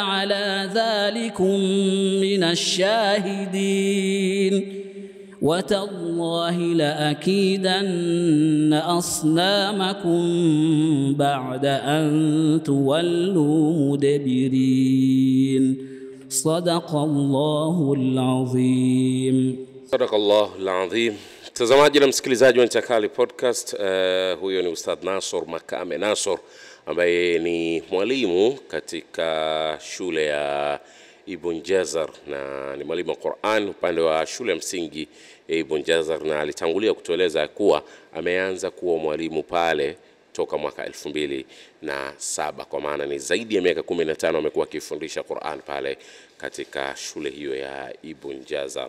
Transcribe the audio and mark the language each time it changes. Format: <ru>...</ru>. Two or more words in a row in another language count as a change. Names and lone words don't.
<ar>على ذلكم من الشاهدين وتالله لأكيدن أصنامكم بعد أن تولوا مدبرين صدق الله العظيم. صدق الله العظيم.</ar> <sw>Mtazamaji na msikilizaji wa Nchakali Podcast, huyo ni Ustadh Nasor Makame Nasor ambaye ni mwalimu katika shule ya Ibn Jazar na ni mwalimu wa Qur'an upande wa shule ya msingi Ibn Jazar, na alitangulia kutueleza kuwa ameanza kuwa mwalimu pale toka mwaka 2007, kwa maana ni zaidi ya miaka 15 amekuwa akifundisha Qur'an pale katika shule hiyo ya Ibn Jazar.</sw>